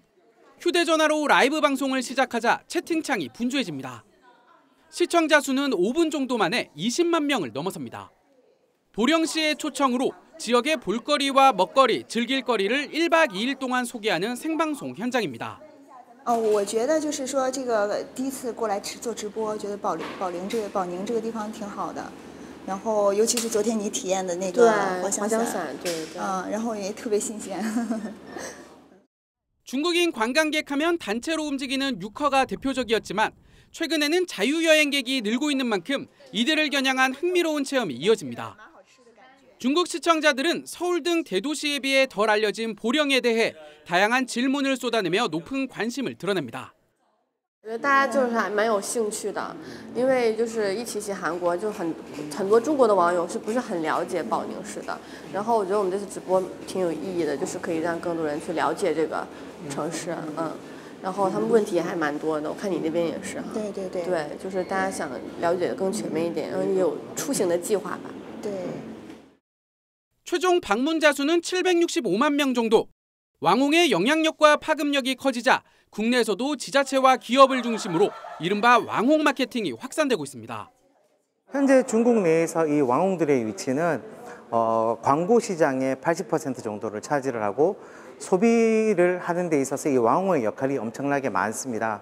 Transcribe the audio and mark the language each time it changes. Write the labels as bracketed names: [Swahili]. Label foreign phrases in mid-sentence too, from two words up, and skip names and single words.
[Korean] 휴대전화로 라이브 방송을 시작하자 채팅창이 분주해집니다. 시청자 수는 5분 정도 만에 20만 명을 넘어섭니다. 보령시의 초청으로 지역의 볼거리와 먹거리, 즐길거리를 1박 2일 동안 소개하는 생방송 현장입니다. [Chinese] 我觉得就是说这个第一次过来做直播，觉得宝宁这个地方挺好的，然后尤其是昨天你体验的那个滑翔伞，对，然后也特别新鲜。 [Korean] 중국인 관광객 하면 단체로 움직이는 유커가 대표적이었지만 최근에는 자유여행객이 늘고 있는 만큼 이들을 겨냥한 흥미로운 체험이 이어집니다. 중국 시청자들은 서울 등 대도시에 비해 덜 알려진 보령에 대해 다양한 질문을 쏟아내며 높은 관심을 드러냅니다. [Chinese] 我觉得大家就是还蛮有兴趣的，因为就是一提起韩国，就很多中国的网友是不是很了解保宁市的。然后我觉得我们这次直播挺有意义的，就是可以让更多人去了解这个城市，然后他们问题也还蛮多的，我看你那边也是。对，就是大家想了解的更全面一点，然后也有出行的计划吧。对。 [Korean] 최종 방문자 수는 765만 명 정도. 왕홍의 영향력과 파급력이 커지자 국내에서도 지자체와 기업을 중심으로 이른바 왕홍 마케팅이 확산되고 있습니다. 현재 중국 내에서 이 왕홍들의 위치는 광고 시장의 80% 정도를 차지를 하고 소비를 하는 데 있어서 이 왕홍의 역할이 엄청나게 많습니다.